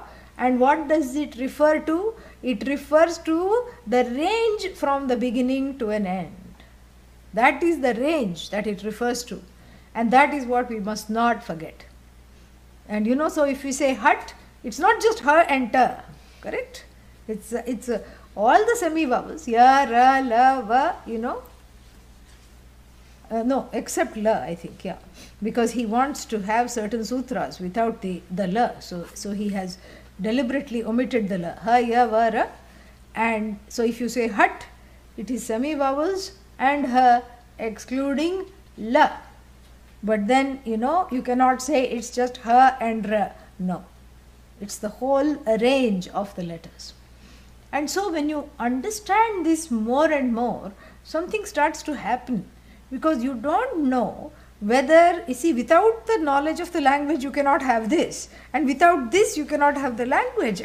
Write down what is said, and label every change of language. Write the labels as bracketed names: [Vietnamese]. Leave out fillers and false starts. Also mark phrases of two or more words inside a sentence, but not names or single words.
[English] And what does it refer to? It refers to the range from the beginning to an end. That is the range that it refers to, and that is what we must not forget. And so if we say hut, it's not just her and ta, correct? It's all the semi vowels, [Sanskrit] ya, ra, la, [English] va, no, except la, I think, yeah, because he wants to have certain sutras without the la, so he has deliberately omitted the la, ha, ya, va, ra. And so if you say hut, it is semi vowels and ha excluding la. But then you cannot say it's just ha and ra. No, it's the whole range of the letters. And so when you understand this more and more, something starts to happen, because you don't know whether, without the knowledge of the language you cannot have this, and without this you cannot have the language.